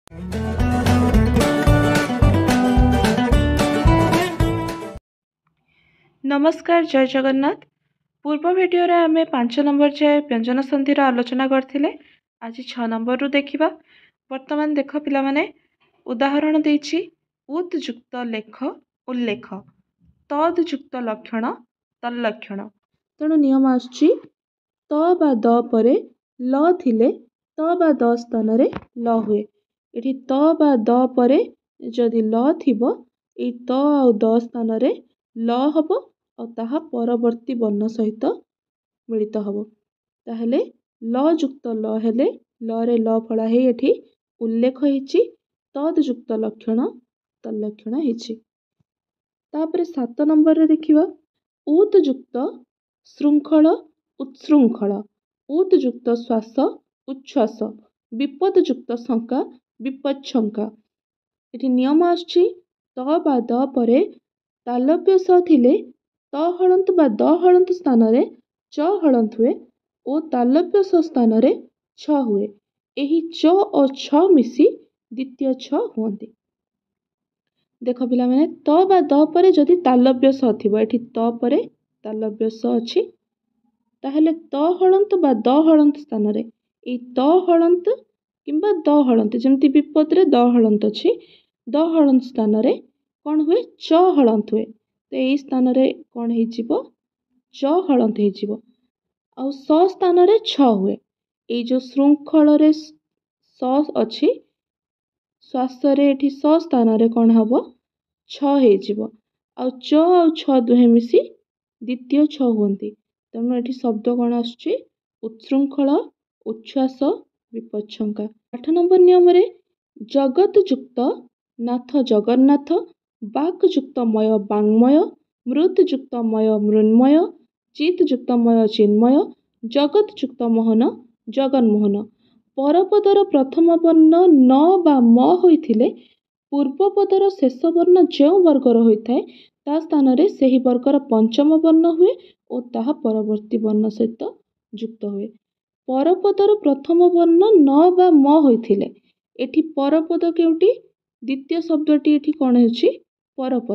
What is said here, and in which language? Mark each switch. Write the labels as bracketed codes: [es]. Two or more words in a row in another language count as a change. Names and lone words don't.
[or] ନମସ୍କାର ଜୟ ଜଗନ୍ନାଥ। ପୂର୍ବ ଭିଡିଓ ରେ ଆମେ 5 ନମ୍ବର ଯାଏ ବ୍ୟଞ୍ଜନ ସନ୍ଧିର ଆଲୋଚନା କରିଥିଲେ। ଆଜି 6 ନମ୍ବର ରୁ ଦେଖିବା। ବର୍ତ୍ତମାନ ଦେଖ ପିଲା ମାନେ ଉଦାହରଣ ଦେଉଛି ଉତ୍ ଯୁକ୍ତ ଲେଖ ଉଲ୍ଲେଖ ତଦ୍ ଯୁକ୍ତ ଲକ୍ଷଣ ତଲ୍ଲକ୍ଷଣ। ତେଣୁ ନିୟମ ଅଛି ତ ବା ଦ ପରେ ଲ ଥିଲେ ତ ବା ଦ ସ୍ଥାନ ରେ ଲ ହୁଏ। ଏଠି ତ ବା ଦ ପରେ ଯଦି ଲ ଥିବ ଏ ତ ଆ ଦ ସ୍ଥାନ ରେ ଲ ହେବ ଔର ତାହା ପରବର୍ତ୍ତୀ ବର୍ଣ୍ଣ ସହିତ ମିଳିତ ହେବ। ତାହେଲେ ଲ ଯୁକ୍ତ ଲ ହେଲେ ଲ ରେ ଲ ଫଳା ହେ ଏଠି ଉଲ୍ଲେଖ ହେଉଛି ତଦ୍ ଯୁକ୍ତ ଲକ୍ଷଣ ତଲ୍ଲକ୍ଷଣ ହେଉଛି। ତାପରେ 7 ନମ୍ବର ରେ ଦେଖିବା ଉତ୍ ଯୁକ୍ତ ଶୃଙ୍ଖଳ ଉଚ୍ଛୃଙ୍ଖଳ ଉତ୍ ଯୁକ୍ତ ଶ୍ୱାସ ଉଚ୍ଛ୍ୱାସ ବିପଦ୍ ଯୁକ୍ତ ଶଙ୍କା ବିପଚ୍ଛଙ୍କା। ଏଠି ନିୟମ ଅଛି ତ ବା ଦ ପରେ ତାଲବ୍ୟ ଶ ଥିଲେ ତ ହଲନ୍ତ ବା ଦ ହଲନ୍ତ ସ୍ଥାନ ରେ ଚ ହଲନ୍ତ ହୁଏ ଔର ତାଲବ୍ୟ ଶ ସ୍ଥାନ ରେ ଛ ହୁଏ। ଏହି ଚ ଔର ଛ ମିଶି ଦ୍ୱିତୀୟ ଛ ହୁଅନ୍ତି। ଦେଖ ପିଲା ମାନେ ତ ବା ଦ ପରେ ଯଦି ତାଲବ୍ୟ ଶ ଥିବ ଏଠି ତ ପରେ ତାଲବ୍ୟ ଶ ଅଛି ତାହେଲେ ତ ହଲନ୍ତ ବା ଦ ହଲନ୍ତ ସ୍ଥାନ ରେ ଏ ତ ହଲନ୍ତ କିମ୍ବା ଦ ହଲନ୍ତ ଯେମିତି ବିପଦ ରେ ଦ ହଲନ୍ତ ଅଛି ଦ ହଲନ୍ତ ସ୍ଥାନ ରେ କଣ ହୁଏ ଚ ହଲନ୍ତ ହୁଏ। ତ ଏଇ ସ୍ଥାନ ରେ କଣ ହେଇଯିବ ଚ ହଲନ୍ତ ହେଇଯିବ ଆ ଶ ସ୍ଥାନ ରେ ଛ ହୁଏ। ଏ ଯେଉଁ ଶୃଙ୍ଖଳ ରେ ଶ ଅଛି ଶ୍ୱାସ ରେ ଏଠି ଶ ସ୍ଥାନ ରେ କଣ ହେବ ଛ ହେଇଯିବ ଆ ଚ ଆ ଛ ଦୁହେଁ ମିଶି ଦ୍ୱିତୀୟ ଛ ହୁଅନ୍ତି। ତେଣୁ ଏଠି ଶବ୍ଦ କଣ ଆସୁଛି ଉଚ୍ଛୃଙ୍ଖଳ ଉଚ୍ଛ୍ୱାସ ବିପଚ୍ଛଙ୍କା। 8 ନମ୍ବର ନିୟମ ରେ ଜଗତ୍ ଯୁକ୍ତ ନାଥ ଜଗନ୍ନାଥ ବାକ୍ ଯୁକ୍ତ ମୟ ବାଙ୍ମୟ ମୃତ୍ ଯୁକ୍ତ ମୟ ମୃନ୍ମୟ ଚିତ୍ ଯୁକ୍ତ ମୟ ଚିନ୍ମୟ ଜଗତ୍ ଯୁକ୍ତ ମୋହନ ଜଗନ୍ମୋହନ। ପରପଦର ପ୍ରଥମ ବର୍ଣ୍ଣ ନ ବା ମ ହୋଇଥିଲେ ପୂର୍ବପଦର ଶେଷ ବର୍ଣ୍ଣ ଯେଉଁ ବର୍ଗର ହୋଇଥାଏ ତା ସ୍ଥାନ ରେ ସେହି ବର୍ଗର ପଞ୍ଚମ ବର୍ଣ୍ଣ ହୁଏ ଔର ତାହା ପରବର୍ତ୍ତୀ ବର୍ଣ୍ଣ ସହିତ ଯୁକ୍ତ ହୁଏ। ପରପଦର ପ୍ରଥମ ବର୍ଣ୍ଣ ନ ବା ମ ହୋଇଥିଲେ ଏଠି ପରପଦ କେଉଁଟି ଦ୍ୱିତୀୟ ଶବ୍ଦଟି ଏଠି କଣ ହେଉଛି ପରପଦ।